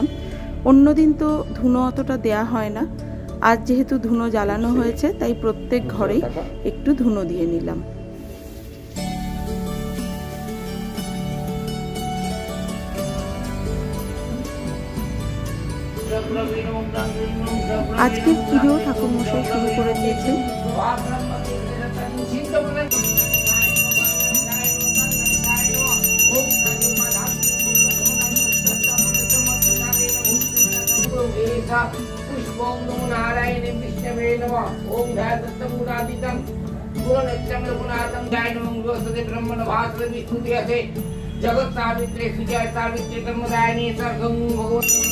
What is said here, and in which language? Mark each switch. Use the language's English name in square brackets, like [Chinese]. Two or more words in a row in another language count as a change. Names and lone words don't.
[Bangla] অন্যদিন তো ধুনো অতটা দেয়া হয় না, আজ যেহেতু ধুনো জ্বালানো হয়েছে তাই প্রত্যেক ঘরেই একটু ধুনো দিয়ে নিলাম। আজকে পুজো ঠাকুরমশাই শুরু করে দিয়েছে। [Sanskrit] पुष्पं नमो नारायणे विष्णवे नमः। ओम ध्यातत्तमुदादितं गुणनित्यं रघुनाथं ध्यानं गोसते ब्रह्मण भास्कर विष्णुदेवते जगत सावित्रे सुजय सावित्रे कर्मदायिनी सर्वं भगवन्।